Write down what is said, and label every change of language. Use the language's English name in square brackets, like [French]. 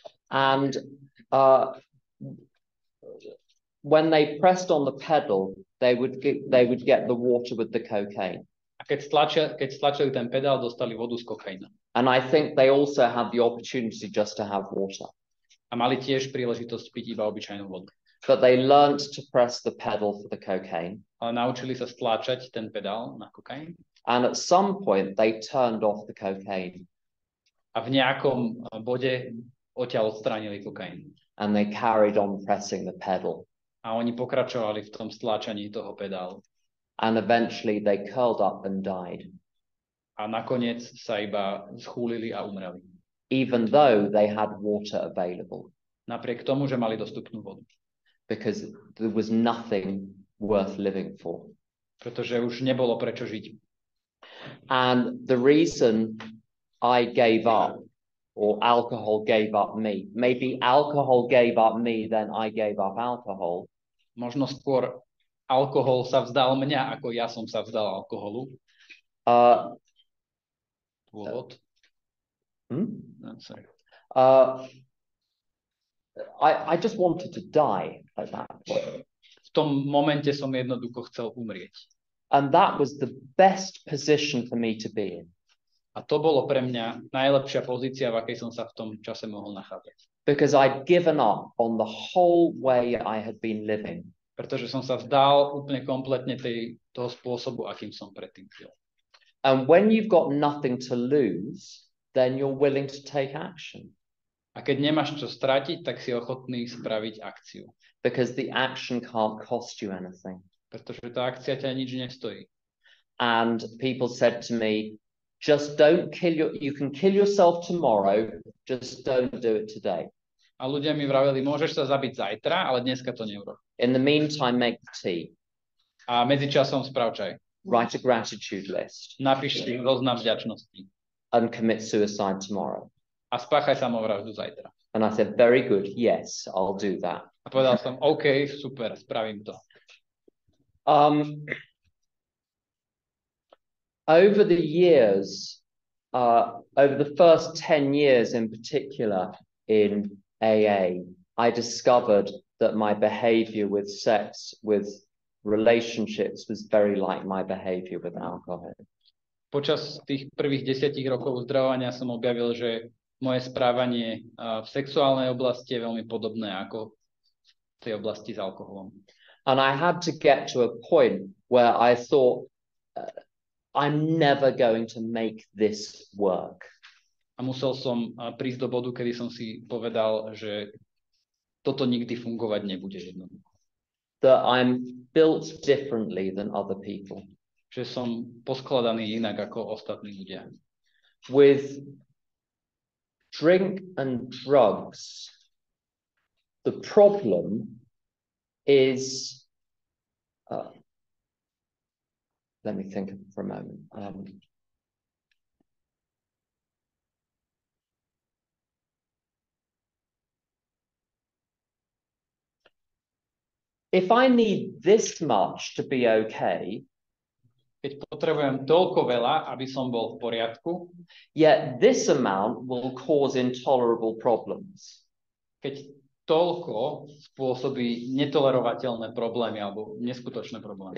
[English] And when they pressed on the pedal, they would get the water with the cocaine. [Slovak] A keď stlačili ten pedál, dostali vodu s kokainom. [English] And I think they also had the opportunity just to have water. [Slovak] A mali tiež príležitosť piť iba obyčajnú vodu. [English] But they learned to press the pedal for the cocaine. [Slovak] Ale naučili sa stláčať ten pedál na kokain. [English] And at some point they turned off the cocaine. [Slovak] A v nejakom bode odtiaľ odstránili kokain. [English] And they carried on pressing the pedal. [Slovak] A oni pokračovali v tom stláčaní toho pedálu. [English] And eventually they curled up and died. [Slovak] A nakoniec sa iba schúlili a umreli. [English] Even though they had water available. [Slovak] Napriek tomu, že mali dostupnú vodu. [English] Because there was nothing worth living for. [Slovak] Pretože už nebolo prečo žiť. [English] And the reason I gave up, or alcohol gave up me, maybe alcohol gave up me, then I gave up alcohol. [Slovak] Možno skôr alkohol sa vzdal mňa, ako ja som sa vzdal alkoholu. Dôvod? No, sorry. [English] I just wanted to die at that point. [Slovak] V tom momente som jednoducho chcel umrieť. [English] And that was the best position for me to be in. [Slovak] A to bolo pre mňa najlepšia pozícia, v akej som sa v tom čase mohol nachádzať. [English] Because I'd given up on the whole way I had been living. [Slovak] Pretože som sa vzdal úplne kompletne toho spôsobu, akým som predtým žil. [English] And when you've got nothing to lose, then you're willing to take action. [Slovak] A keď nemáš čo stratiť, tak si ochotný spraviť akciu. [English] Because the action can't cost you anything. [Slovak] Pretože tá akcia ťa nič nestojí. [English] And people said to me, just don't you can kill yourself tomorrow, just don't do it today. [Slovak] A ľudia mi vraveli, môžeš sa zabiť zajtra, ale dneska to neurob. [English] In the meantime, make tea. [Slovak] A medzičasom sprav čaj. [English] Write a gratitude list. [Slovak] Napíš si zoznam vďačnosti. [English] And commit suicide tomorrow. [Slovak] A spáchaj samovraždu zajtra. [English] And I said, very good, yes, I'll do that. [Slovak] A povedal som, OK, super, spravím to. [English] Over the years, over the first 10 years in particular in AA, I discovered that my behavior with sex, with relationships was very like my behavior with alcohol. [Slovak] Počas tých prvých 10 rokov uzdravovania som objavil, že moje správanie v sexuálnej oblasti je veľmi podobné ako v tej oblasti s alkoholom. [English] And I had to get to a point where I thought, I'm never going to make this work. [Slovak] A musel som prísť do bodu, kedy som si povedal, že toto nikdy fungovať nebude jednoducho. [English] That I'm built differently than other people. [Slovak] Že som poskladaný inak ako ostatní ľudia. [English] With drink and drugs, the problem is, let me think for a moment. If I need this much to be okay, [Slovak] keď potrebujem toľko veľa, aby som bol v poriadku, [English] yet this amount will cause intolerable problems. [Slovak] Keď toľko spôsobí netolerovateľné problémy alebo neskutočné problémy.